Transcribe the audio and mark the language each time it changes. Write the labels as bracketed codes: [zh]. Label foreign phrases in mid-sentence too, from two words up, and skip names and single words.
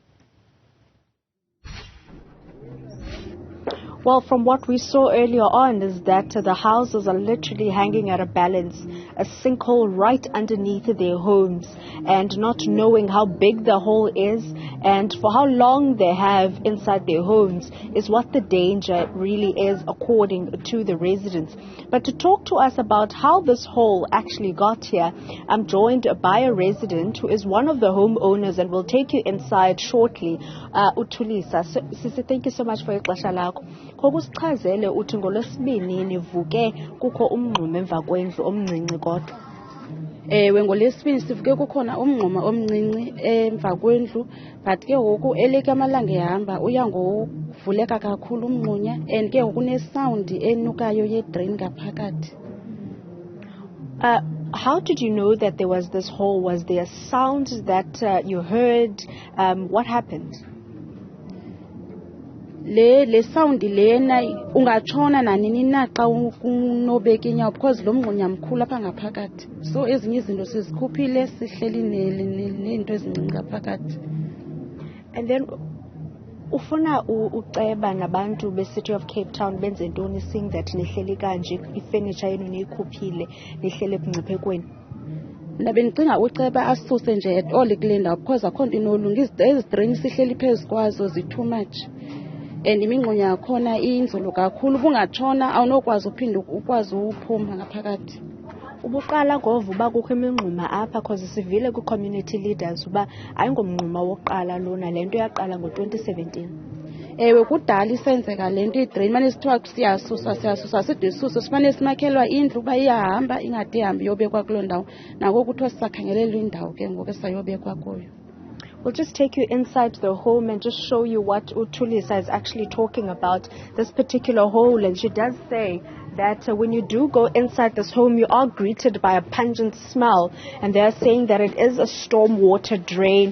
[en] Well, from what we saw earlier on is that the houses are literally hanging at a balance, a sinkhole right underneath their homes, and not knowing how big the hole is and for how long they have inside their homes is what the danger really is according to the residents. But to talk to us about how this hole actually got here, I'm joined by a resident who is one of the homeowners and will take you inside shortly. Uthulisa, Sisi, thank you so much for your lakho. [xh] Kokusichazele uthi ngolwesibini nivuke kukho umngxuma emva kwendlu omncinci kodwa. Ewe ngolwesibini sivuke kukhona umngxuma omncinci emva kwendlu, but ke ngoku eleke amalanga ehamba uya ngovuleka kakhulu umngxunya and ke ngoku ne-sound enukayo ye-drain ngaphakathi. [en] How did you know that there was this hole? Was there sound that you heard? What happened? [xh] Le sound lena ungatshona nanini na xa unobeka inyawo because lo mngxunya mkhulu apha ngaphakathi, so ezinye izinto sizikhuphile sihleli nento ezincinci ngaphakathi. [en] And then [xh] ufuna uceba nabantu be-City of Cape Town benze ntoni [en] seeing that [xh] nihleli kanje ifurniture yenu niyikhuphile nihleli ebungciphekweni? Mna bendicinga uceba asuse nje [en] at all [xh] kule ndawo because akho nto inolunga. Ezi drain sihleli phezu kwazo zi- [en] too much. [xh] And imingxunya yakhona inzulu kakhulu, bungatshona awunokwazi uphinde ukwazi uphuma ngaphakathi. Ubuqala ngova uba kukho imingxuma apha because sivile ku- [en] community leaders [xh] uba ayingomngxuma wokuqala lona, le nto yaqala ngo-2017. Ewe kudala isenzeka le nto idrain, mane sithiwa siyasusa side isuse simane simakhelwa indlu uba iyahamba ingade ihambe iyobekwa kuloo ndawo, nako kuthiwa sisakhangelelwa indawo ke ngoku esayobekwa kuyo. [en] We'll just take you inside the home and just show you what Uthulisa is actually talking about, this particular hole. And she does say that when you do go inside this home, you are greeted by a pungent smell. And they're saying that it is a storm water drain.